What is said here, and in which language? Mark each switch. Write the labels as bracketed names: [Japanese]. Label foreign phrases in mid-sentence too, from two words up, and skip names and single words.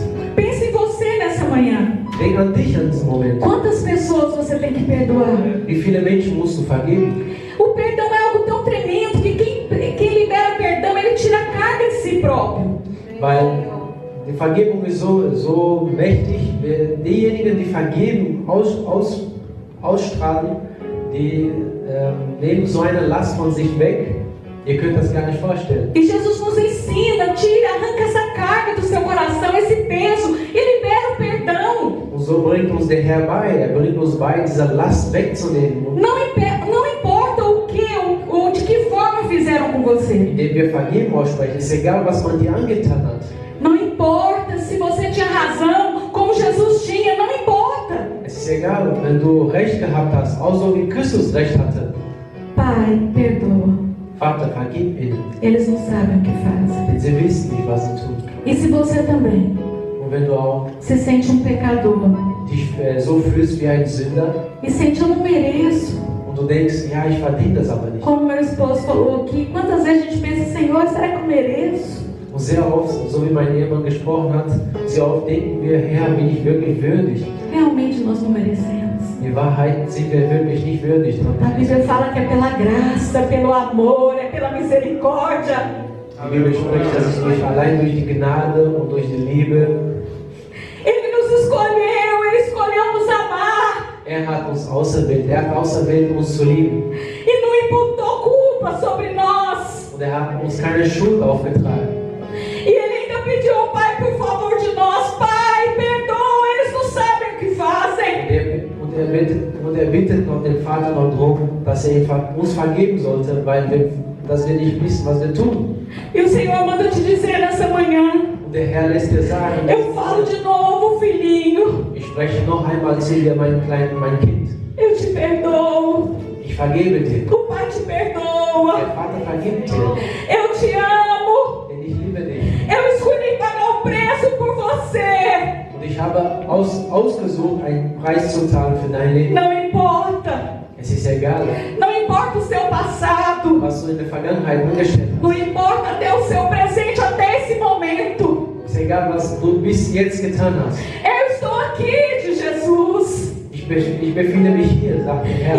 [Portuguese] Pense em você nessa manhã. [German] Denk an dich an diesem Moment. [Portuguese] Quantas pessoas você tem que perdoar? [German] Wie viele Menschen musst du vergeben? [Portuguese] O perdão é algo tão tremendo que quem libera perdão, ele tira a carga de si próprio. [German] Weil die Vergebung ist so mächtig, diejenigen, die vergeben, ausstrahlen, die nehmen so eine Last von sich weg. Ihr könnt das gar nicht vorstellen. [Portuguese] E Jesus nos ensina, arranca essa carga do seu coração, esse peso, e libera o perdão. [German] Und so bringt uns der Herr bei, er bringt uns bei, diese Last wegzunehmen. [Portuguese] Não importa o que ou de que forma fizeram com você. [German] Indem wir Vergebung aussprechen, ist egal, was man dir angetan hat. [Portuguese] Não importa se você tinha razão, como Jesus tinha, não importa. [German] Es ist egal, wenn du Recht gehabt hast, auch so wie Christus Recht hatte. [Portuguese] Pai, perdoa. [German] Vater, vergib ihnen. [Portuguese] Eles não sabem o que fazem. [German] Denn sie wissen nicht, was sie tun. [Portuguese] E se você também, [German] Und Und wenn du auch [Portuguese] se sente pecador [German] dich so fühlst wie ein Sünder [Portuguese] e sente, eu não mereço. [German] und du denkst, ja, ich verdiene das aber nicht. [Portuguese] Como meu esposo falou aqui, quantas vezes a gente pensa, Senhor, será que eu mereço? [German] Und sehr oft, so wie mein Ehemann gesprochen hat, sehr oft denken wir, Herr, bin ich wirklich würdig? [Portuguese] Realmente nós não merecemos. [German] In Wahrheit sind wir wirklich nicht würdig. [Portuguese] A Bíblia fala que é pela graça, pelo amor, é pela misericórdia. [German] Die Bibel spricht, dass es durch allein durch die Gnade und durch die Liebe. [Portuguese] Ele nos escolheu, Ele escolheu nos amar. [German] Hat uns auserwählt, hat auserwählt, uns zu lieben. [Portuguese] E não imputou culpa sobre nós. [German] Und hat uns keine Schuld aufgetragen. [Portuguese] E Ele ainda pediu ao Pai, por favor, de nós, Pai, perdoa, eles não sabem o que fazem. [German] Und er bittet noch den Vater noch darum, dass uns vergeben sollte, weil dass wir nicht wissen, was wir tun. [Portuguese] E o Senhor manda te dizer nessa manhã. [German] Und der Herr lässt dir sagen, [Portuguese] eu falo de novo, filhinho. [German] Ich spreche noch einmal zu dir, mein Kind. [Portuguese] Eu te perdoo. [German] Ich vergebe dir. [Portuguese] O Pai te perdoa. [German] Der Vater vergibt dir. [Portuguese] Eu te amo. [German] Denn ich liebe dich. [Portuguese] Eu escolhi pagar o preço por você. [German] Und ich habe ausgesucht, einen Preis zu zahlen für dein Leben. [Portuguese] Não importa. [German] Es ist egal. [Portuguese] Não importa o seu passado. [German] Was du in der Vergangenheit angestellt hast. [Portuguese] Não importa até o seu presente, até esse momento. [German] Es ist egal, was du bis jetzt getan hast. [Portuguese] Eu estou aqui, de Jesus. [German] Ich befinde mich hier, sagt der Herr.